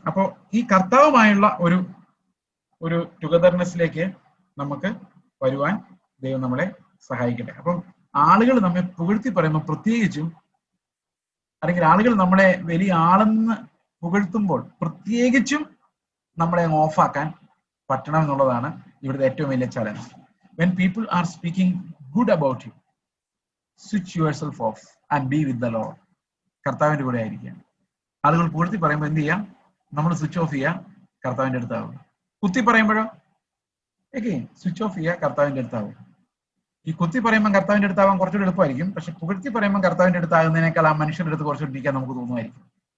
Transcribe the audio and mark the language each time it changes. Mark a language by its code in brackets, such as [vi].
[ml] അപ്പോ ഈ കർത്താവുമായുള്ള ഒരു ടുഗദർനെസ്സിലേക്ക് നമുക്ക് വരുവാൻ ദൈവം നമ്മളെ സഹായിക്കട്ടെ. അപ്പം ആളുകൾ നമ്മെ പുകഴ്ത്തി പറയുമ്പോൾ പ്രത്യേകിച്ചും, അല്ലെങ്കിൽ ആളുകൾ നമ്മളെ വലിയ ആളെന്ന് പുകഴ്ത്തുമ്പോൾ പ്രത്യേകിച്ചും നമ്മളെ ഓഫാക്കാൻ പറ്റണം എന്നുള്ളതാണ് ഇവിടുത്തെ ഏറ്റവും വലിയ challenge. [en] When people are speaking good about you, switch yourself off and be with the Lord. [ml] കർത്താവിന്റെ കൂടെ ആയിരിക്കുക. ആളുകൾ പുകഴ്ത്തി പറയുമ്പോൾ എന്ത് ചെയ്യാം? നമ്മൾ സ്വിച്ച് ഓഫ് ചെയ്യുക, കർത്താവിന്റെ അടുത്താവുക. കുത്തി പറയുമ്പോഴോ സ്വിച്ച് ഓഫ് ചെയ്യുക, കർത്താവിന്റെ അടുത്താവുക. ഈ കുത്തി പറയുമ്പോൾ കർത്താവിന്റെ അടുത്താവാൻ കുറച്ചുകൂടി എളുപ്പമായിരിക്കും. പക്ഷെ പുകഴ്ത്തി പറയുമ്പോൾ കർത്താവിന്റെ അടുത്താകുന്നതിനേക്കാൾ ആ മനുഷ്യരുടെ അടുത്ത് കുറച്ചുകൂടി ഇരിക്കാൻ നമുക്ക് തോന്നുമായിരിക്കും.